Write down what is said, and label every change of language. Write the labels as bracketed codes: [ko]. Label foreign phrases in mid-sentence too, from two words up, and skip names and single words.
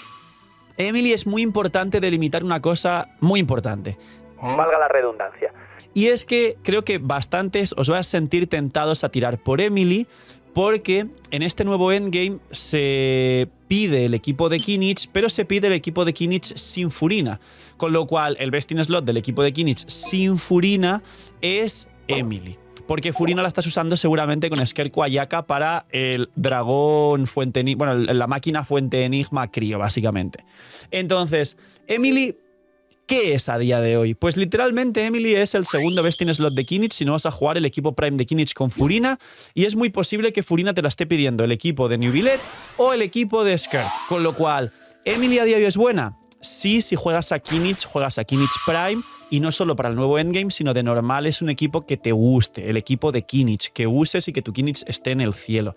[es] Emily es muy importante delimitar una cosa muy importante. Valga la redundancia. Y es que creo que bastantes os vais a sentir tentados a tirar por Emily porque en este nuevo endgame se pide el equipo de Kinich, pero se pide el equipo de Kinich sin Furina. Con lo cual, el [en] best in slot [es] del equipo de Kinich sin Furina es Emily. Porque Furina la estás usando seguramente con Skerko Ayaka para el dragón fuente enigma, bueno, la máquina fuente enigma crío, básicamente. Entonces, Emily, ¿qué es a día de hoy? Pues literalmente Emily es el segundo [en] best in slot [es] de Kinich si no vas a jugar el equipo Prime de Kinich con Furina, y es muy posible que Furina te la esté pidiendo el equipo de New Billet o el equipo de Skirk. Con lo cual, ¿Emily a día de hoy es buena? Sí, si juegas a Kinich Prime, y no solo para el nuevo endgame, sino de normal es un equipo que te guste, el equipo de Kinich, que uses y que tu Kinich esté en el cielo.